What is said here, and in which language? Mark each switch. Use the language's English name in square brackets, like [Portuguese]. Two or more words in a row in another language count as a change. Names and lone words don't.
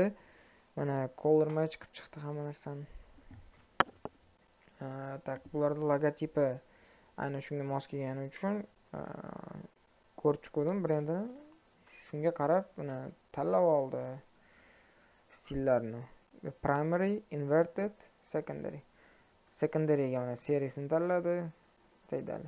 [Uzbek] Mana [English] color match [Uzbek] qilib chiqdi hamma narsani. Tak, bularning logotipi aynan shunga mos kelgani uchun ko'rib chiqdim brendini. Shunga qarab buni tanlab oldi stillarni. [English] Primary, inverted, secondary. [Uzbek] Secondaryga mana seriyasini tanladi. Taydali.